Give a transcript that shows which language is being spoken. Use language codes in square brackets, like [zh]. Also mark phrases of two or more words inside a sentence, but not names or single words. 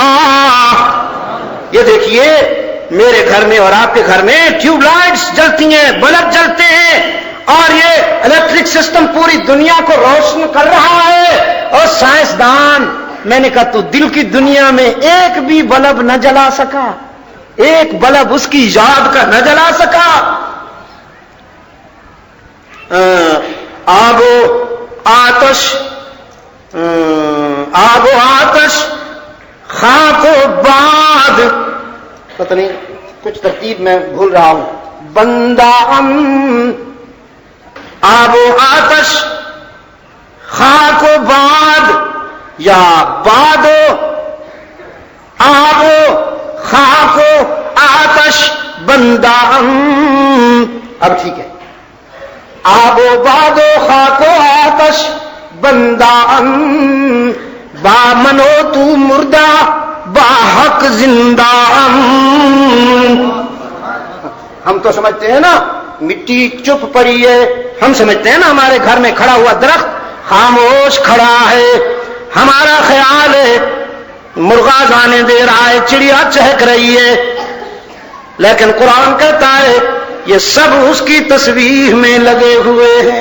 [ur] یہ دیکھیے میرے گھر میں اور آپ کے گھر میں [en] tube lights [ur] جلتی ہیں, بلب جلتے ہیں, اور یہ [en] electric system [ur] پوری دنیا کو روشن کر رہا ہے. اور سائنسدان, میں نے کہا تو دل کی دنیا میں ایک بھی بلب نہ جلا سکا, ایک بلب اس کی یاد کا نہ جلا سکا. [fa] آب و آتش خاک و باد, [ur] پتہ نہیں کچھ ترتیب میں بھول رہا ہوں. [fa] بندہ آب و آتش خاک و باد, یا باد و آب و خاک و آتش بندہ. [ur] اب ٹھیک ہے, [fa] آب و باد و خاک و آتش بندہ با منو تو مردہ با حق زندہ. [ur] ہم تو سمجھتے ہیں نا مٹی چپ پڑی ہے, ہم سمجھتے ہیں نا ہمارے گھر میں کھڑا ہوا درخت خاموش کھڑا ہے. ہمارا خیال ہے مرغا دانے دے رہا ہے, چڑیا چہک رہی ہے, لیکن قرآن کہتا ہے یہ سب اس کی تسبیح میں لگے ہوئے ہیں.